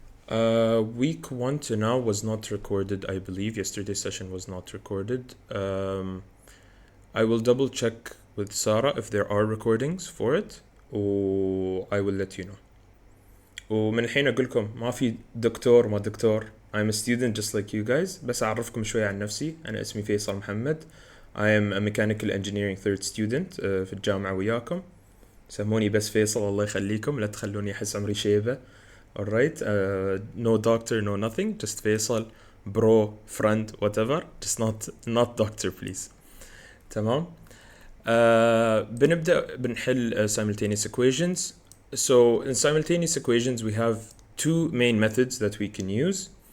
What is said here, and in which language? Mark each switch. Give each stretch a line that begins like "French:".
English: Week 1 to now was not recorded, I believe. Yesterday's session was not recorded. I will double check with Sara if there are recordings for it, or I will let you know.
Arabic: ومن الحين أقول لكم ما في دكتور ما دكتور.
English: I'm a student just like you guys.
Arabic: بس أعرفكم شوية عن نفسي. أنا اسمي فيصل محمد.
English: I am a mechanical engineering third student
Arabic: في الجامعة وياكم. سموني بس فيصل الله يخليكم لا تخلوني أحس عمري شيبة.
English: Alright, no doctor, no nothing, just Faisal, bro, friend, whatever, just not doctor please.
Arabic: تمام. بنبدأ بنحل
English: simultaneous equations. So in simultaneous equations we have two main methods that we can use.